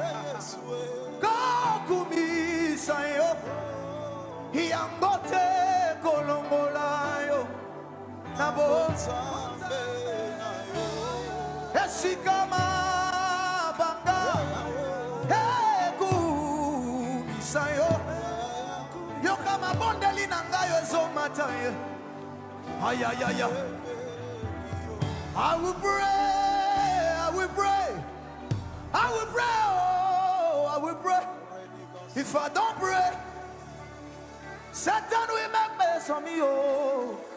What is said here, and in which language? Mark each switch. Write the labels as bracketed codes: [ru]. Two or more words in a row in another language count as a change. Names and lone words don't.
[ln] kokumisa yo yango te kolongola yo na bonzambe na yo esika mabanga ekumisa yo yoka mabondeli na ngai ezomata ye ayayaya. [en] I will pray, I will pray, I will pray, oh, I will pray. If I don't pray, Satan will make mess of me, oh.